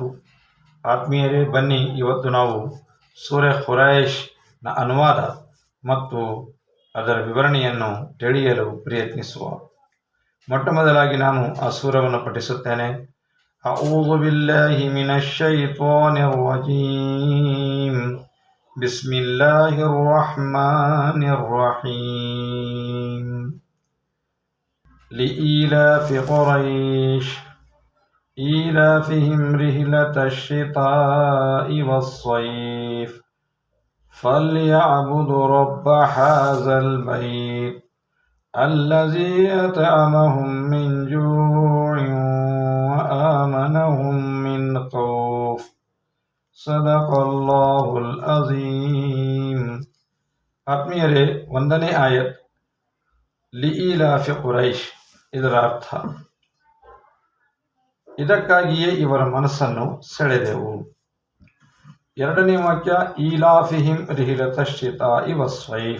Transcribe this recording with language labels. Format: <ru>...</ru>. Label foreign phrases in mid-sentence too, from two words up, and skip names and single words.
<kn>ಆತ್ಮೀಯರೇ, ಬನ್ನಿ ಇವತ್ತು ನಾವು ಸೂರೆ ಖುರೈಶ್ನ ಅನುವಾದ ಮತ್ತು ಅದರ ವಿವರಣೆಯನ್ನು ತಿಳಿಯಲು ಪ್ರಯತ್ನಿಸುವ. ಮೊಟ್ಟ ಮೊದಲಾಗಿ ನಾನು ಆ ಸೂರವನ್ನು ಪಠಿಸುತ್ತೇನೆ.</kn> <ar>أعوذ بالله من الشيطان الرجيم. بسم الله الرحمن الرحيم. لإيلاف قريش إيلافهم رحلة الشتاء والصيف فليعبدوا رب هذا البيت الذي أطعمهم من جوع وآمنهم من خوف. صدق الله العظيم.</ar> <kn>ಆತ್ಮೀಯರೇ, 1ನೇ ಆಯತ್</kn> <ar>لإيلاف قريش.</ar> <kn>ಇದರ ಅರ್ಥ, ಇದಕ್ಕಾಗಿಯೇ ಇವರ ಮನಸ್ಸನ್ನು ಸೆಳೆದೆವು. 2ನೇ ವಾಕ್ಯ</kn> <ar>إيلافهم رحلة الشتاء والصيف.</ar>